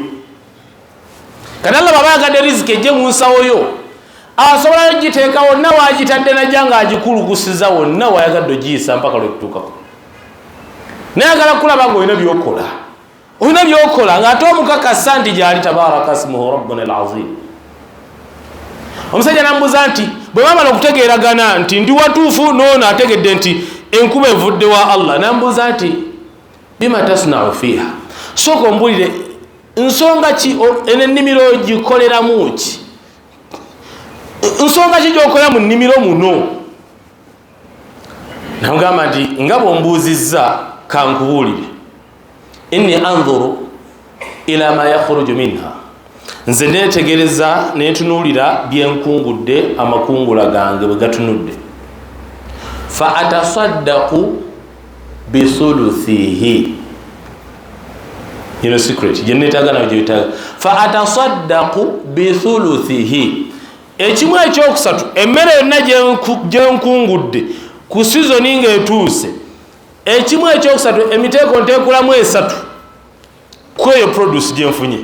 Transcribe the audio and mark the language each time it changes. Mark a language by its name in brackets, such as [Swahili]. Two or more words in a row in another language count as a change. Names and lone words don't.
[Ganda] Kati Allah baba yagadde riziki ejje mu nsawo yo, asobola ogiteeka wonna waagitadde najja ng'agikulukusiza wonna wayagadde ogiyisa mpaka lwekutuukako. Naye agala kulaba ng'olina by'okola, olina by'okola ng'ate omukakasa nti gy'ali [Arabic] تبارك اسمه ربنا العظيم. [Ganda] omusajja nambuuza nti bwe bamala okutegeeragana nti ndi watuufu noono ategedde nti enkuba evudde wa Allah, nambuuza nti [Arabic] بما تصنع فيها, [Ganda] sooka ombulire nsonga ki ennimiro gikoleramu ki, nsonga ki gyokola mu nnimiro muno? namugamba nti nga bwombuuzizza kankubuulire, [Arabic] إني أنظر إلى ما يخرج منها, [Ganda] nze netegereza netunuulira byenkungudde amakungula gange bwe gatunudde. [Arabic] فأتصدق بثلثه, [Ganda] yino secret gyenetagana gyetaga. [Arabic] فأتصدق بثلثه, [Ganda] ekimu ekyokusatu emmere yonna gyenkungudde ku sizoni ng'etuuse, ekimu ekyokusatu emiteeko nteekulamu esatu kweyo produce gyenfunye.